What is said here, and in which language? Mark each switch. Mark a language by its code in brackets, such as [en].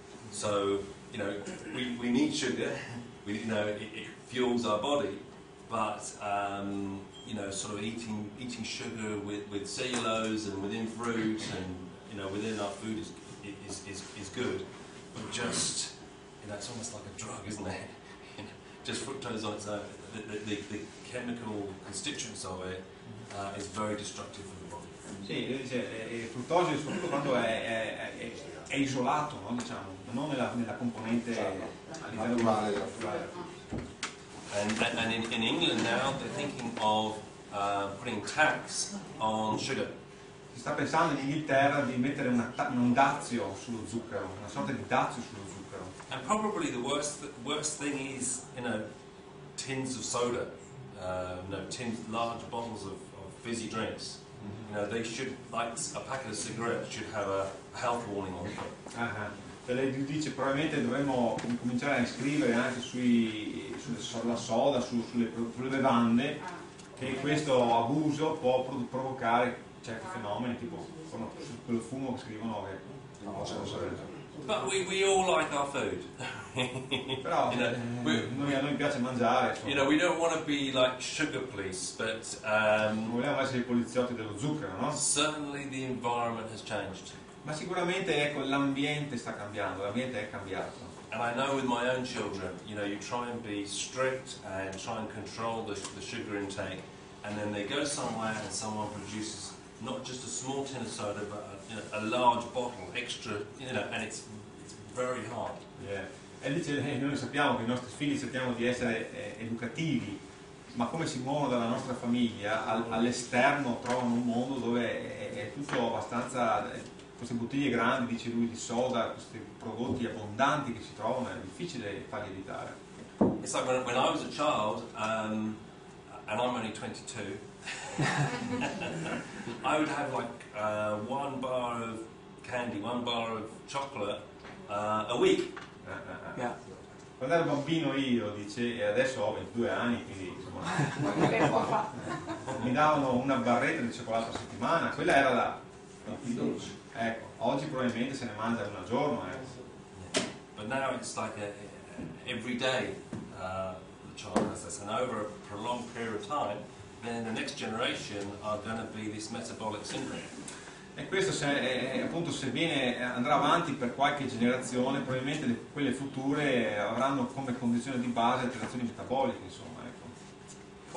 [en] So we need sugar. It fuels our body, but sort of eating sugar with cellulose and within fruit and within our food is good, but just it's almost like a drug, isn't it? Just fructose on its own, the chemical constituents of it is very destructive for the body. [it] Sì, dice, il fruttosio soprattutto quando è isolato, no? Diciamo, non nella componente a livello naturale. [en] And in England now they're thinking of putting tax on sugar. [it] Si sta pensando in Inghilterra di mettere un dazio sullo zucchero, una sorta di dazio sullo zucchero. [en] And probably the worst thing is tins of soda, large bottles of fizzy drinks. They should, like a packet of cigarettes, should have a health warning on it. [it] Lei dice probabilmente dovremmo cominciare a iscrivere anche sulla soda, sulle bevande, che questo abuso può provocare certi fenomeni, tipo su quello fumo che scrivono che non possono sapere. [en] But we all like our food. [it] Però a noi piace mangiare. [en] We don't want to be like sugar police, but [it] non vogliamo essere i poliziotti dello zucchero, no? [en] certainly the environment has changed. [it] Ma sicuramente l'ambiente sta cambiando, l'ambiente è cambiato. [en] And I know with my own children, you try and be strict and try and control the sugar intake, and then they go somewhere and someone produces not just a small tin of soda, but a large bottle, extra, and it's very hard. Yeah. [it] E dice, noi sappiamo che i nostri figli cerchiamo di essere educativi, ma come si muovono dalla nostra famiglia all'esterno trovano un mondo dove è tutto abbastanza, queste bottiglie grandi, dice lui, di soda, questi prodotti abbondanti che si trovano, è difficile farli evitare. [en] It's like when I was a child, and I'm only 22, I would have like one bar of candy, one bar of chocolate a week. Yeah. [it] Quando ero bambino io, dice, e adesso ho 22 anni, quindi insomma, mi davano una barretta di cioccolato a settimana, quella era la... Ecco, oggi probabilmente se ne mangia una al giorno. [en] But now it's like every day the child has this, and over a prolonged period of time, then the next generation are going to be this metabolic syndrome. [it] E questo appunto se andrà avanti per qualche generazione, probabilmente quelle future avranno come condizione di base alterazioni metaboliche, insomma, ecco.